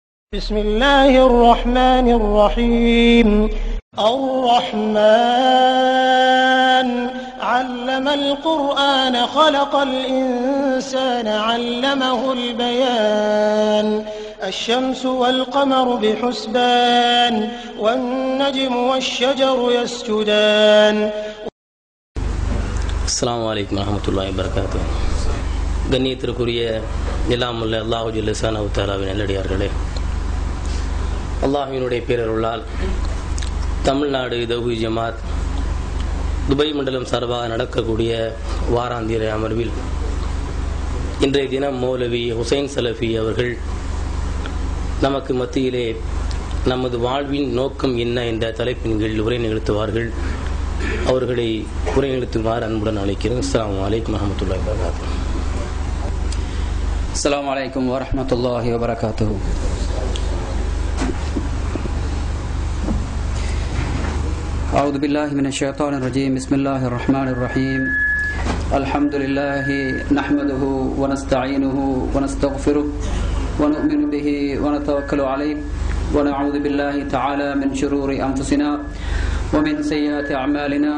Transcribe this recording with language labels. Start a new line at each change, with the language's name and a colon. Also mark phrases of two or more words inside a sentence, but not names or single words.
Arabic: بسم الله الرحمن الرحيم الرحمن علم القرآن خلق الإنسان علمه البيان الشمس والقمر بحسبان والنجم والشجر يسجدان. السلام عليكم ورحمة الله وبركاته.
Tamil: கண்ணியத்திற்குரிய நிலாமுல்ல
Arabic: الله جل شأنه تعالى
Tamil: நல்லடியார்களே, அல்லாஹ்வினுடைய பேரருளால் தமிழ்நாடு தௌஹீத் ஜமாத் துபாய் மண்டலம் சார்பாக நடக்கக்கூடிய வாராந்திர அமர்வில் இன்றைய தினம் மௌலவி ஹுசைன் சலஃபி அவர்கள் நமக்கு மத்தியிலே நமது வாழ்வின் நோக்கம் என்ன என்ற தலைப்பின் கீழ் உரை நிகழ்த்துவார்கள். அவர்களை உரை நிகழ்த்துமாறு அன்புடன் அழைக்கிறேன்.
Arabic: السلام عليكم ورحمة الله وبركاته. السلام عليكم ورحمة الله وبركاته. أعوذ بالله من الشيطان الرجيم. بسم الله الرحمن الرحيم. الحمد لله نحمده ونستعينه ونستغفره ونؤمن به ونتوكل عليه ونعوذ بالله تعالى من شرور أنفسنا ومن سيئات أعمالنا.